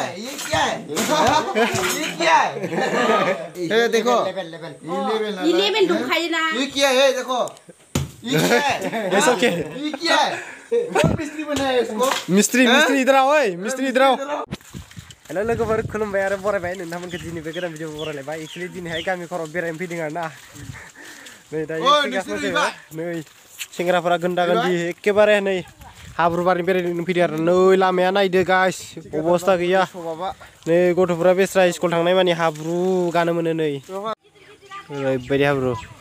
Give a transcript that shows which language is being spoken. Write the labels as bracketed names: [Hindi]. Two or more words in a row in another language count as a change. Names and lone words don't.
[Hindi] ये क्या है? ये क्या है? ये देखो ये लेवल दुखाई ना। ये क्या है देखो? ये क्या है? ऐसा क्या? ये क्या है? कौन मिस्त्री बनाया इसको? मिस्त्री इधर आओ मिस्त्री इधर आओ। [Bodo] हेलो लोगोफोर खुलुमबाय आरो बरायबाय नोंथांमोनखौ दिनैबो गोदान भिडिअ बरायलायबाय एक्चुअली दिनैहाय गामि खराव बेरायनो फैदों आरो ना नै दायो नै सेंग्राफोरा गन्दा गन्दी एखेबारे नै हाब्रुबारि बेरायनो फैदों आरो नै लामाया नायदो गाइस अबस्था गैया नै गथ'फोरा बेस्रा स्कुल थांनाय मानि हाब्रु गानो मोनो नै ओरैबायदि हाब्रु